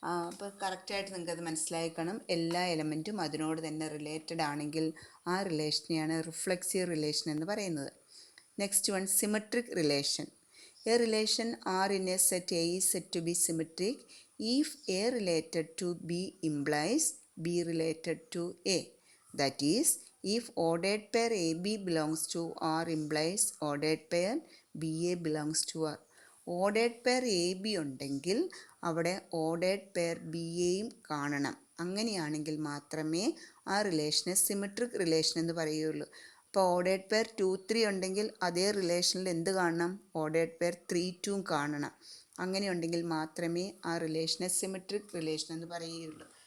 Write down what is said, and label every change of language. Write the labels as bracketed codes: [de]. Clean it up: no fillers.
[ml] അപ്പോൾ കറക്റ്റായിട്ട് നിങ്ങൾക്കത് മനസ്സിലാക്കണം. എല്ലാ എലമെൻറ്റും അതിനോട് തന്നെ റിലേറ്റഡ് ആണെങ്കിൽ ആ റിലേഷനെയാണ് റിഫ്ലെക്സീവ് റിലേഷൻ എന്ന് പറയുന്നത്. [en] Next one, symmetric relation. A relation R in a set A is said to be symmetric if A related to B implies B related to A. That is, if ordered pair AB belongs to R implies ordered pair BA belongs to R. [ml] Ordered pair A B ഉണ്ടെങ്കിൽ അവിടെ ordered pair B എയും കാണണം. അങ്ങനെയാണെങ്കിൽ മാത്രമേ ആ റിലേഷനെ symmetric relation എന്ന് പറയുകയുള്ളൂ. അപ്പോൾ ordered pair 2 3 ഉണ്ടെങ്കിൽ അതേ റിലേഷനിൽ എന്ത് കാണണം? ഓർഡേഡ് പെയർ 3 2 കാണണം. അങ്ങനെയുണ്ടെങ്കിൽ മാത്രമേ ആ റിലേഷനെ സിമെട്രിക് റിലേഷൻ എന്ന് പറയുകയുള്ളൂ.